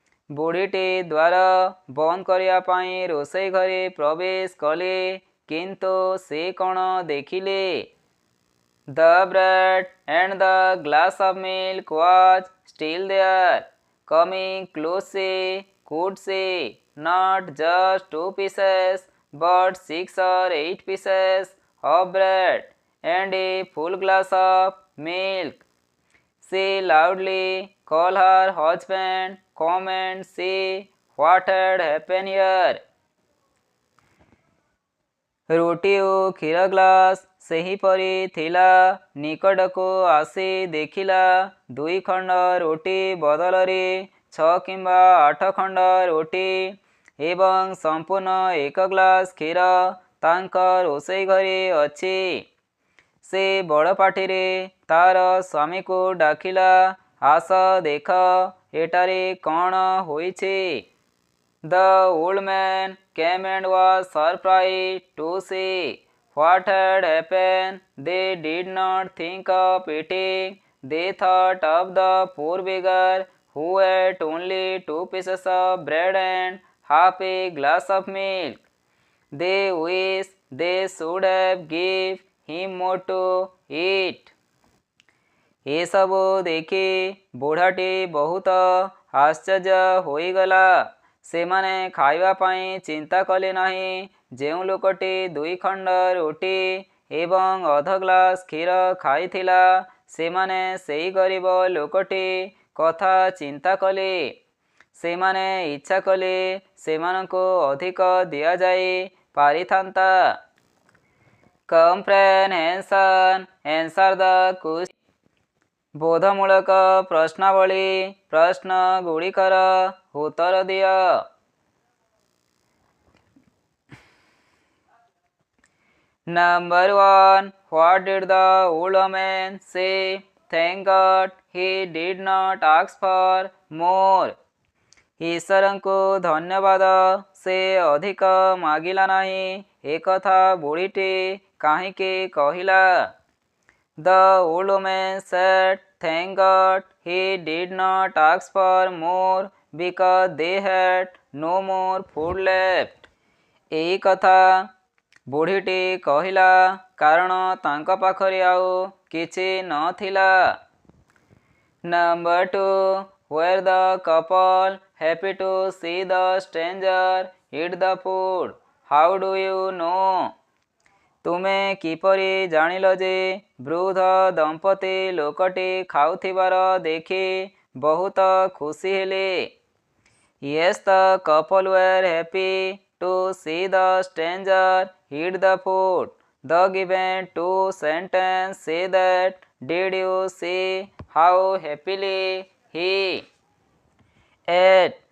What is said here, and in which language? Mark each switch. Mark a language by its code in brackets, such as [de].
[or] ବୁଢ଼ୀଟି ଦ୍ୱାର ବନ୍ଦ କରିବା ପାଇଁ ରୋଷେଇ ଘରେ ପ୍ରବେଶ କଲେ, କିନ୍ତୁ ସେ କ'ଣ ଦେଖିଲେ? [en] The bread and the glass of milk was still there. Coming close she could see not just 2 pieces, but 6 or 8 pieces of bread and a full glass of milk. She loudly called her husband, "Come and see what had happened here." [or] ରୁଟି ଓ କ୍ଷୀର glass ସେହିପରି ଥିଲା। ନିକଟକୁ ଆସି ଦେଖିଲା, 2 ଖଣ୍ଡ ରୁଟି ବଦଳରେ 6 କିମ୍ବା 8 ଖଣ୍ଡ ରୁଟି ଏବଂ ସମ୍ପୂର୍ଣ୍ଣ 1 ଗ୍ଲାସ୍ କ୍ଷୀର ତାଙ୍କ ରୋଷେଇ ଘରେ ଅଛି। ସେ ବଡ଼ ପାଟିରେ ତାର ସ୍ୱାମୀକୁ ଡାକିଲା, "ଆସ ଦେଖ, ଏଠାରେ କ'ଣ ହୋଇଛି?" [en] The old man came and was surprised to see what had happened. They did not think of eating. They thought of the poor beggar who ate only 2 pieces of bread and half a glass of milk. They wished they should have given him more to eat. [or] ଏସବୁ ଦେଖି ବୁଢ଼ାଟି ବହୁତ ଆଶ୍ଚର୍ଯ୍ୟ ହୋଇଗଲା। ସେମାନେ ଖାଇବା ପାଇଁ ଚିନ୍ତା କଲେ ନାହିଁ। ଯେଉଁ ଲୋକଟି 2 ଖଣ୍ଡ ରୁଟି ଏବଂ ଅଧ ଗ୍ଲାସ୍ କ୍ଷୀର ଖାଇଥିଲା, ସେମାନେ ସେହି ଗରିବ ଲୋକଟି କଥା ଚିନ୍ତା କଲେ। ସେମାନେ ଇଚ୍ଛା କଲେ ସେମାନଙ୍କୁ ଅଧିକ ଦିଆଯାଇ ପାରିଥାନ୍ତା। [en] Comprehension. Answer the question. [or] ବୋଧମୂଳକ ପ୍ରଶ୍ନାବଳୀ ପ୍ରଶ୍ନଗୁଡ଼ିକର ଉତ୍ତର ଦିଅ। [en] Number 1. What did the old woman say? Thank God he did not ask for more. [or] ଈଶ୍ୱରଙ୍କୁ ଧନ୍ୟବାଦ, ସେ ଅଧିକ ମାଗିଲା ନାହିଁ। ଏକଥା ବୁଢ଼ୀଟି କାହିଁକି କହିଲା? [en] The old woman said, "Thank God he did not ask for more, because they had no more food left." [or] ଏହି କଥା ବୁଢ଼ୀଟି କହିଲା କାରଣ ତାଙ୍କ ପାଖରେ ଆଉ କିଛି ନଥିଲା। [en] Number 2. Were the couple happy to see the stranger eat the food? How do you know? [or] ତୁମେ କିପରି ଜାଣିଲ ଯେ ବୃଦ୍ଧ ଦମ୍ପତି ଲୋକଟି ଖାଉଥିବାର ଦେଖି ବହୁତ ଖୁସି ହେଲେ? [en] Yes, the couple were happy to see the stranger eat the food. The given 2 sentences say that. Did you see how happily he 8.